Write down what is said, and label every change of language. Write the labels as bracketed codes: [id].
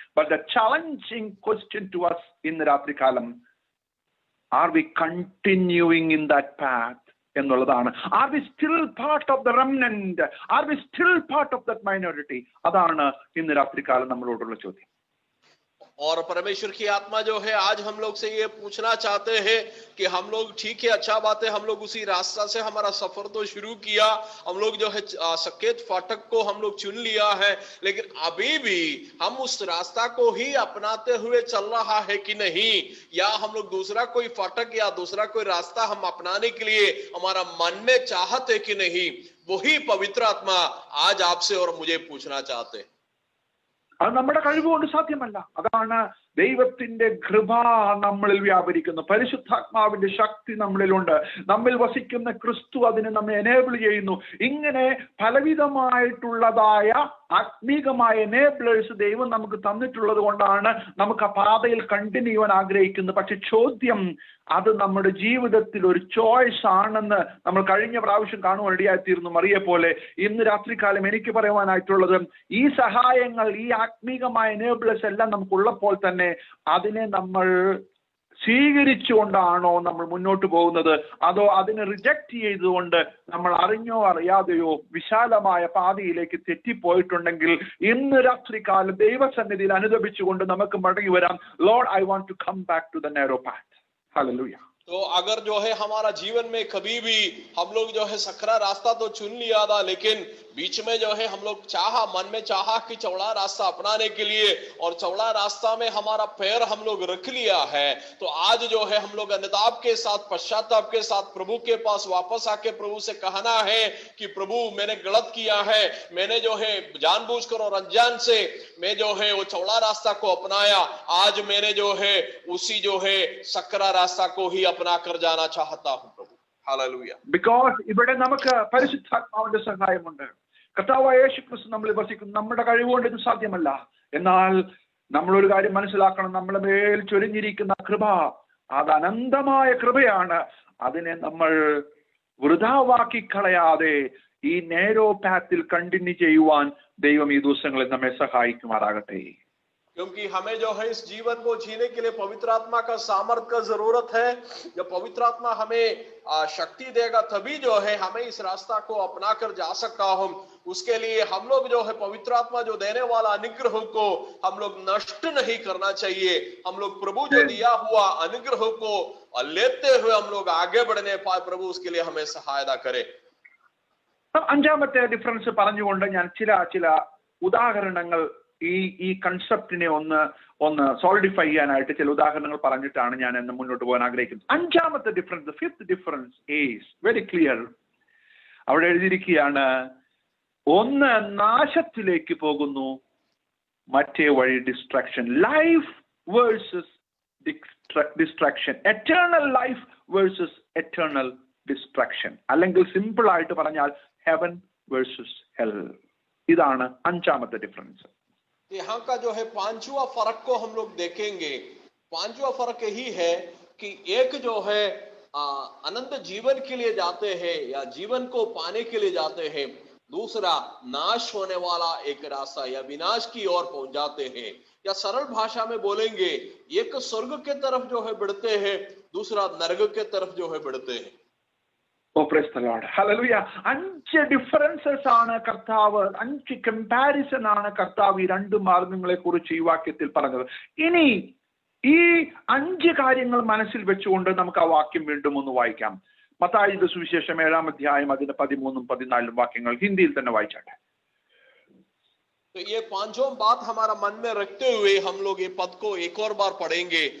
[en] but the challenging question to us [ml] ഇന്ന് രാത്രി കാലം, [en] Are we continuing in that path എന്നുള്ളതാണ്. Are we still part of the remnant? Are we still part of that minority? [ml] അതാണ് ഇന്ന് രാത്രി കാലം നമ്മളോടുള്ള ചോദ്യം. [hi] और परमेश्वर की आत्मा जो है आज हम लोग से ये पूछना चाहते हैं कि हम लोग, ठीक है, अच्छा बात है, हम लोग उसी रास्ता से हमारा सफर तो शुरू किया, हम लोग जो है सकेत फाटक को हम लोग चुन लिया है, लेकिन अभी भी हम उस रास्ता को ही अपनाते हुए चल रहा है कि नहीं, या हम लोग दूसरा कोई फाटक या दूसरा कोई रास्ता हम अपनाने के लिए हमारा मन में चाहत है कि नहीं, वही पवित्र आत्मा आज आपसे और मुझे पूछना चाहते हैं. [ml] അത് നമ്മുടെ കഴിവ് കൊണ്ട് സാധ്യമല്ല. അതാണ് ദൈവത്തിന്റെ കൃപ നമ്മളിൽ വ്യാപരിക്കുന്നു. പരിശുദ്ധാത്മാവിന്റെ ശക്തി നമ്മളിലുണ്ട്. നമ്മിൽ വസിക്കുന്ന ക്രിസ്തു അതിനെ നമ്മെ എനേബിൾ ചെയ്യുന്നു. ഇങ്ങനെ പലവിധമായിട്ടുള്ളതായ ആത്മീകമായ എനേബിളേഴ്സ് ദൈവം നമുക്ക് തന്നിട്ടുള്ളത് കൊണ്ടാണ് നമുക്ക് ആ പാതയിൽ കണ്ടിന്യൂ ചെയ്യാൻ ആഗ്രഹിക്കുന്നത്. പക്ഷെ ചോദ്യം, അത് നമ്മുടെ ജീവിതത്തിൽ ഒരു ചോയ്സ് ആണെന്ന് നമ്മൾ കഴിഞ്ഞ പ്രാവശ്യം കാണുവാൻ ഇടയായിത്തീർന്നു. മറിയെ പോലെ ഇന്ന് രാത്രികാലം എനിക്ക് പറയുവാനായിട്ടുള്ളത്, ഈ സഹായങ്ങൾ, ഈ ആത്മീകമായ എനേബിളേഴ്സ് എല്ലാം നമുക്കുള്ളപ്പോൾ തന്നെ അതിനെ നമ്മൾ സ്വീകരിച്ചുകൊണ്ടാണോ നമ്മൾ മുന്നോട്ട് പോകുന്നത്, അതോ അതിനെ റിജക്റ്റ് ചെയ്തുകൊണ്ട് നമ്മൾ അറിഞ്ഞോ അറിയാതെയോ വിശാലമായ പാതയിലേക്ക് തെറ്റിപ്പോയിട്ടുണ്ടെങ്കിൽ ഇന്ന് രാത്രികാലം ദൈവസന്നിധിയിൽ അനുദപിച്ചുകൊണ്ട് നമുക്ക് മടങ്ങി വരാം. [en] Lord, I want to come back to the narrow path. Hallelujah. [hi] तो अगर जो है हमारा जीवन में कभी भी हम लोग जो है सकरा रास्ता तो चुन लिया था, लेकिन बीच में जो है हम लोग मन में चाहा कि चौड़ा रास्ता अपनाने के लिए, और चौड़ा रास्ता में हमारा पैर हम लोग रख लिया है, तो आज जो है हम लोग अनुताप के साथ, पश्चाताप के साथ प्रभु के पास वापस आके प्रभु से कहना है कि प्रभु, मैंने गलत किया है, मैंने जो है जानबूझकर और अनजान से मैं जो है वो चौड़ा रास्ता को अपनाया, आज मैंने जो है उसी जो है सकरा रास्ता को ही अपना कर जाना चाहता हूं प्रभु। हालेलुया। [ml] बिकॉज ഇവിടെ നമുക്ക് പരിശുദ്ധാത്മാവിന്റെ സഹായമുണ്ട്. കർത്താവായ യേശുക്രിസ്തു നമ്മളിൽ വസിക്കുന്നു. നമ്മുടെ കഴിവുകൊണ്ട് ഇത് സാധ്യമല്ല. എന്നാൽ നമ്മളൊരു കാര്യം മനസ്സിലാക്കണം, നമ്മുടെ മേൽ ചൊരിഞ്ഞിരിക്കുന്ന കൃപ അത് അനന്തമായ കൃപയാണ്. അതിനെ നമ്മൾ വൃഥാവാക്കി കളയാതെ ഈ നേരോ പാത്തിൽ കണ്ടിന്യൂ ചെയ്യുവാൻ ദൈവം ഈ ദിവസങ്ങളിൽ നമ്മെ സഹായിക്കുമാറാകട്ടെ. [hi] क्योंकि हमें जो है इस जीवन को जीने के लिए पवित्र आत्मा का सामर्थ्य का जरूरत है। जब पवित्र आत्मा हमें शक्ति देगा तभी जो है हमें इस रास्ता को अपना कर जा सकता हूं। उसके लिए हम लोग जो है पवित्र आत्मा जो देने वाला अनुग्रह को हम लोग नष्ट नहीं करना चाहिए। हम लोग प्रभु जो दिया हुआ अनुग्रह को लेते हुए हम लोग आगे बढ़ने पाए। प्रभु उसके लिए हमें सहायता करे। [ml] അഞ്ചാമത്തെ ഡിഫറൻസ് പറഞ്ഞുകൊണ്ട് ഞാൻ ചില ഉദാഹരണങ്ങൾ ഈ കൺസെപ്റ്റിനെ ഒന്ന് സോളിഡിഫൈ ചെയ്യാനായിട്ട് ചില ഉദാഹരണങ്ങൾ പറഞ്ഞിട്ടാണ് ഞാൻ ഇന്ന് മുന്നോട്ട് പോകാൻ ആഗ്രഹിക്കുന്നത്. [en] അഞ്ചാമത്തെ difference, fifth difference is very clear. [ml] അവിടെ എഴുതിയിരിക്കുകയാണ്, ഒന്ന് നാശത്തിലേക്ക് പോകുന്നു, മറ്റേ വഴി distraction. [en] life versus destruction, eternal life versus eternal destruction, അല്ലെങ്കിൽ simple [ml] ആയിട്ട് പറഞ്ഞാൽ [en] Heaven versus hell. [ml] ഇതാണ് അഞ്ചാമത്തെ ഡിഫറൻസ്. [hi] यहाँ का जो है पांचवा फर्क को हम लोग देखेंगे। पांचवा फर्क यही है कि एक जो है अनंत जीवन के लिए जाते हैं या जीवन को पाने के लिए जाते हैं, दूसरा नाश होने वाला एक रास्ता या विनाश की ओर पहुंच जाते हैं। या सरल भाषा में बोलेंगे, एक स्वर्ग के तरफ जो है बढ़ते हैं, दूसरा नरक के तरफ जो है बढ़ते हैं। [en] Oh, praise the Lord. Hallelujah. [ml] 5 differences ആണ് കർത്താവ്, 5 കമ്പാരിസൺ ആണ് കർത്താവ് ഈ രണ്ട് മാർഗങ്ങളെ കുറിച്ച് ഈ വാക്യത്തിൽ പറഞ്ഞത്. ഇനി ഈ 5 കാര്യങ്ങൾ മനസ്സിൽ വെച്ചുകൊണ്ട് നമുക്ക് ആ വാക്യം വീണ്ടും ഒന്ന് വായിക്കാം. മത്തായിയുടെ സുവിശേഷം 7-ാം അധ്യായം അതിന്റെ 13-ഉം 14-ഉം വാക്യങ്ങൾ ഹിന്ദിയിൽ തന്നെ വായിച്ചാട്ടെ. [hi] तो ये पांचों बात हमारा मन में रखते हुए हम लोग ये पद को एक और बार पढ़ेंगे।